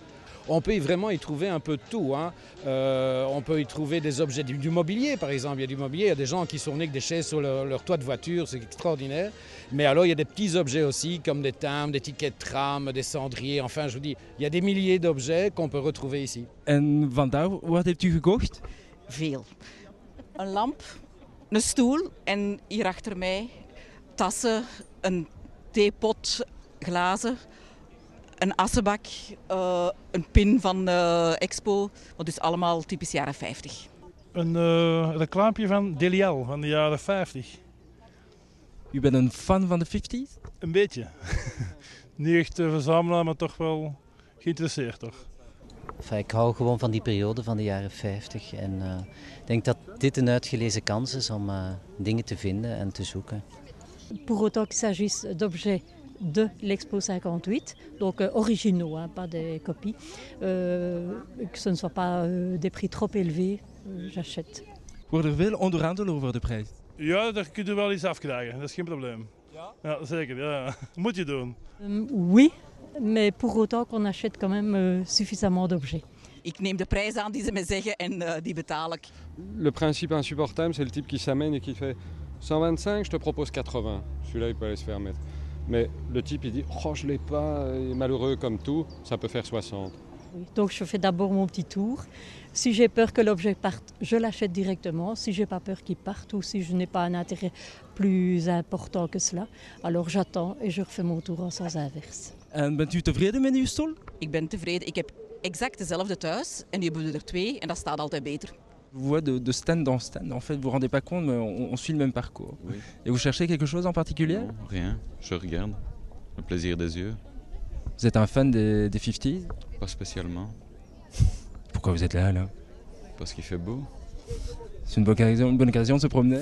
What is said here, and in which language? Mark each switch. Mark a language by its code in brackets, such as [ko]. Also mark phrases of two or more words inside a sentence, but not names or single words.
[fr] On peut vraiment y trouver un peu de tout. On peut y trouver des objets du mobilier, par exemple. Il y a du mobilier, il y a des gens qui sont venus avec des chaises sur leur toit de voiture, c'est extraordinaire. Mais alors, il y a des petits objets aussi, comme des timbres, des tickets de tram, des cendriers. Enfin, je vous dis, il y a des milliers d'objets qu'on peut retrouver ici. [nl] En vandaar, wat heeft u gekocht? Veel. Een lamp, een stoel en hier achter mij tassen, een theepot, glazen. Een assenbak, een pin van Expo, wat dus allemaal typisch jaren 50. Een reclamepje van Delial van de jaren 50. U bent een fan van de 50s? Een beetje. Niet echt verzamelaar, maar toch wel geïnteresseerd toch. Enfin, ik hou gewoon van die periode van de jaren 50 en ik denk dat dit een uitgelezen kans is om dingen te vinden en te zoeken. [fr] Pour autant qu'il s'agisse d'objets de l'Expo 58, donc originaux, pas des copies, que ce ne soit pas des prix trop élevés, j'achète. [nl] Worden er veel onderhandelen over de prijs? Ja, daar kun je wel iets afkrijgen, dat is geen probleem. Ja? Ja, zeker. Ja. Moet je doen. [fr] Oui, mais pour autant qu'on achète quand même suffisamment d'objets. [nl] Ik neem de prijs aan die ze me zeggen en die betaal ik. [fr] Le principe insupportable, c'est le type qui s'amène et qui fait 125, je te propose 80. Celui-là, il peut aller se faire mettre. Mais le type, il dit « Oh, je l'ai pas, il est malheureux comme tout, ça peut faire 60. » Oui, donc je fais d'abord mon petit tour. Si j'ai peur que l'objet parte, je l'achète directement. Si j'ai pas peur qu'il parte ou si je n'ai pas un intérêt plus important que cela, alors j'attends et je refais mon tour en sens inverse. [nl] En bent u tevreden met uw stoel? Ik ben tevreden. Ik heb exact dezelfde thuis en die hebben we er 2 en dat staat altijd beter. [fr] Je vois de stand en stand, en fait, vous vous rendez pas compte, mais on suit le même parcours. Oui. Et vous cherchez quelque chose en particulier? Non, rien, je regarde, le plaisir des yeux. Vous êtes un fan des 50s? Pas spécialement. Pourquoi vous êtes là? Parce qu'il fait beau. C'est une bonne occasion de se promener?